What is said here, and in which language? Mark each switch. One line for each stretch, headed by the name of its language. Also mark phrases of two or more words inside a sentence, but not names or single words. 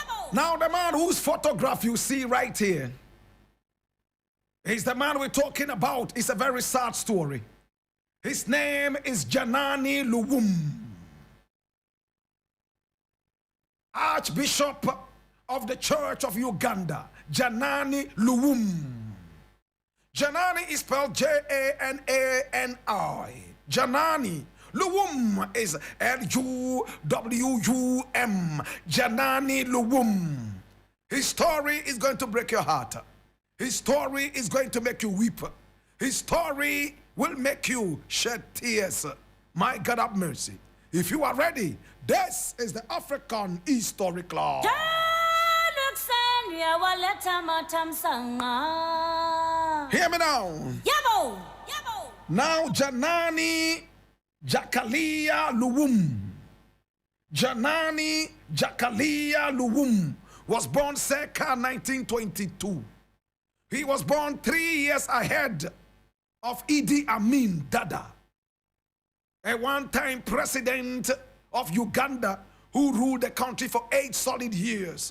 English: Now the man whose photograph you see right here is the man we're talking about. It's a very sad story. His name is Janani Luwum, Archbishop of the Church of Uganda. Janani Luwum. Janani is spelled Janani. Janani. Luwum is Luwum. Janani Luwum. His story is going to break your heart. His story is going to make you weep. His story will make you shed tears. My God have mercy. If you are ready, this is the African History Club. Hear me now. Yabo! Yabo! Now Janani Jakalia Luwum. Janani Jakalia Luwum was born circa 1922. He was born 3 years ahead of Idi Amin Dada, a one-time president of Uganda who ruled the country for 8 solid years.